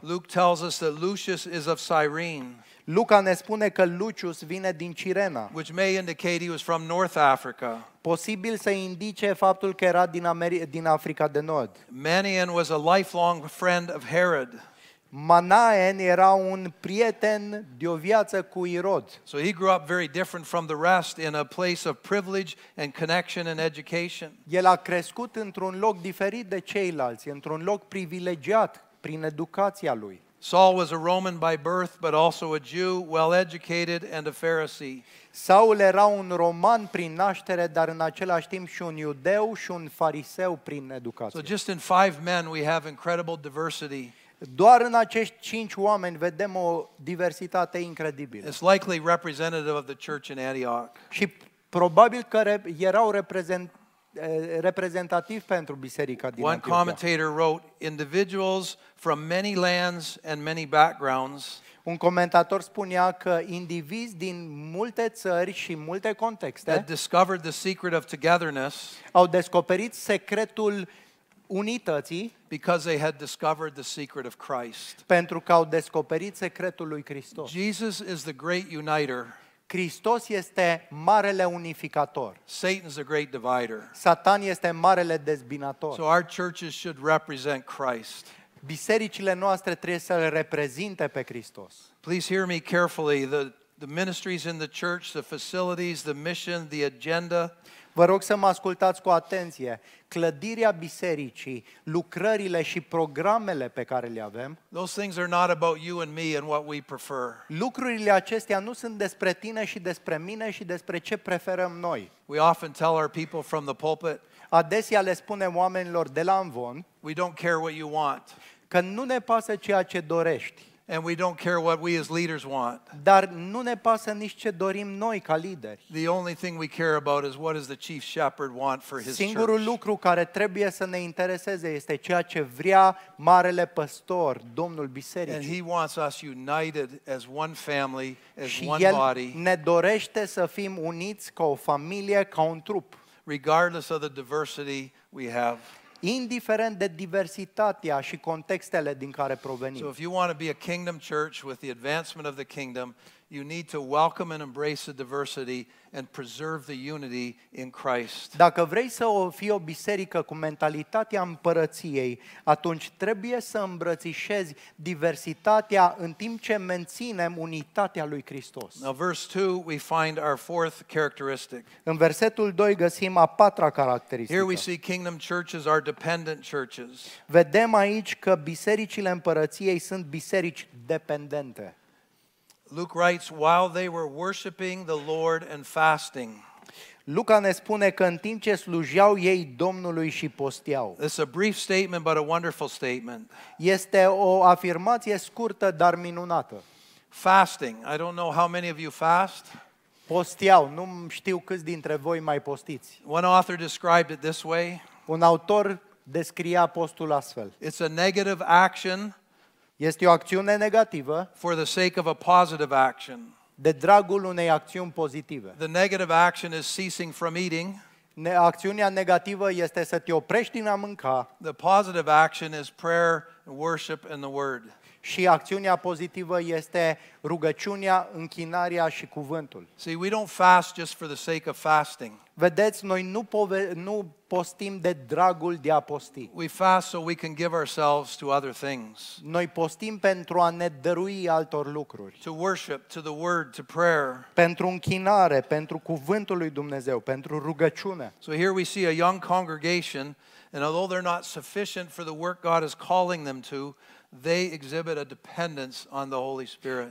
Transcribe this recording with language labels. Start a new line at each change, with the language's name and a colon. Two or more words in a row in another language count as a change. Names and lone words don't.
English: Luke tells us that Lucius is of Cyrene,
Romanian: Luca ne spune că Lucius vine din Cirena.
English: which may indicate he was from North Africa.
Romanian: Posibil să indice faptul că era din Africa de Nord.
English: Manaen was a lifelong friend of Herod.
Romanian: Manaen era un prieten de o viață cu Irod.
English: So he grew up very different from the rest in a place of privilege and connection and education.
Romanian: El a crescut într-un loc diferit de ceilalți, într-un loc privilegiat prin educația lui.
English: Saul was a Roman by birth, but also a Jew, well educated, and a Pharisee.
Romanian: Saul era un roman prin naștere, dar în același timp și un iudeu și un fariseu prin So educație.
English: just in 5 men, we have incredible diversity.
Romanian: Doar în acești 5 oameni vedem o diversitate incredibilă.
English: It's likely representative of the church in Antioch.
Romanian: Și probabil că erau reprezentativi pentru biserica din One Antiohia.
English: commentator wrote, individuals from many lands and many backgrounds
Romanian: Un comentator spunea că indivizi din multe țări și multe contexte
English: that discovered the secret of togetherness
Romanian: au descoperit secretul unității,
English: because they had discovered the secret of Christ.
Romanian: pentru că au descoperit secretul lui Hristos.
English: Jesus is the great uniter.
Romanian: Hristos este marele unificator.
English: Satan's the great divider.
Romanian: Satan este marele dezbinator.
English: So our churches should represent Christ.
Romanian: Bisericile noastre trebuie să-L reprezinte pe Hristos.
English: Please hear me carefully. The ministries in the church, the facilities, the mission, the agenda,
Romanian: Vă rog să mă ascultați cu atenție. Clădirea bisericii, lucrările și programele pe care le avem,
English: those things are not about you and me and what we prefer.
Romanian: lucrurile acestea nu sunt despre tine și despre mine și despre ce preferăm noi.
English: We often tell our people from the pulpit,
Romanian: Adesea le spunem oamenilor de la Amvon
English: we don't care what you want,
Romanian: că nu ne pasă ceea ce dorești,
English: and we don't care what we as leaders want.
Romanian: dar nu ne pasă nici ce dorim noi ca lideri.
English: The only thing we care about is what does the chief shepherd want for his
Romanian: Singurul church. lucru care trebuie să ne intereseze este ceea ce vrea marele păstor, Domnul And Bisericii.
English: he wants us united as one family, as
Romanian: Și one El body, ne dorește să fim uniți ca o familie, ca un trup,
English: regardless of the diversity we have.
Romanian: indiferent de diversitatea și contextele din care So provenim.
English: if you want to be a kingdom church with the advancement of the kingdom, you need to welcome and embrace the diversity and preserve the unity in Christ.
Romanian: Dacă vrei să fii o biserică cu mentalitatea împărăției, atunci trebuie să îmbrățișezi diversitatea în timp ce menținem unitatea lui Hristos.
English: Now, verse 2, we find our fourth characteristic.
Romanian: În versetul 2 găsim a patra
English: Here we
Romanian: caracteristică.
English: see kingdom churches are dependent churches.
Romanian: Vedem aici că bisericile împărăției sunt biserici dependente.
English: Luke writes, while they were worshiping the Lord and fasting.
Romanian: Luca ne spune că în timp ce slujeau ei Domnului și posteau.
English: This is a brief statement, but a wonderful statement.
Romanian: Este o afirmație scurtă, dar minunată.
English: Fasting. I don't know how many of you fast.
Romanian: Posteau, nu știu câți dintre voi mai postiți.
English: One author described it this way.
Romanian: Un autor descria postul astfel.
English: It's a negative action
Romanian: Este o acțiune negativă
English: for the sake of a positive action.
Romanian: de dragul unei acțiuni pozitive.
English: The negative action is ceasing from eating.
Romanian: Acțiunea negativă este să te oprești din a mânca
English: The positive action is prayer, worship, and the word.
Romanian: și acțiunea pozitivă este rugăciunea, închinarea și cuvântul.
English: See, we don't fast just for the sake of fasting.
Romanian: Vedeți, noi nu postim de dragul de a posti.
English: We fast so we can give ourselves to other things,
Romanian: Noi postim pentru a ne dărui altor lucruri.
English: to worship, to the word, to prayer.
Romanian: Pentru închinare, pentru cuvântul lui Dumnezeu, pentru rugăciune.
English: So here we see a young congregation, and although they're not sufficient for the work God is calling them to, they exhibit a dependence on the Holy Spirit.